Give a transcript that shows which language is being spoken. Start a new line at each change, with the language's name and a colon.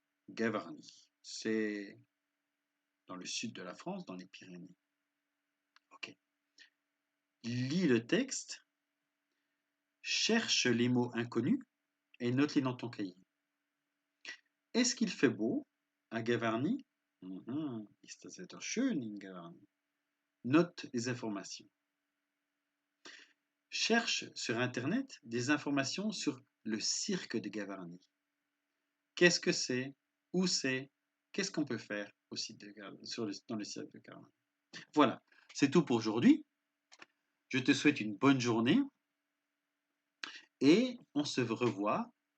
French: Gavarnie, c'est dans le sud de la France, dans les Pyrénées. Ok. Lis le texte, cherche les mots inconnus et note-les dans ton cahier. Est-ce qu'il fait beau à Gavarnie?
German: Ist das Wetter schön in Gavarnie?
French: Note les informations. Cherche sur Internet des informations sur le cirque de Gavarnie. Qu'est-ce que c'est? Où c'est? Qu'est-ce qu'on peut faire au site de dans le cirque de Gavarnie? Voilà, c'est tout pour aujourd'hui. Je te souhaite une bonne journée et on se revoit mercredi. Alors, au revoir et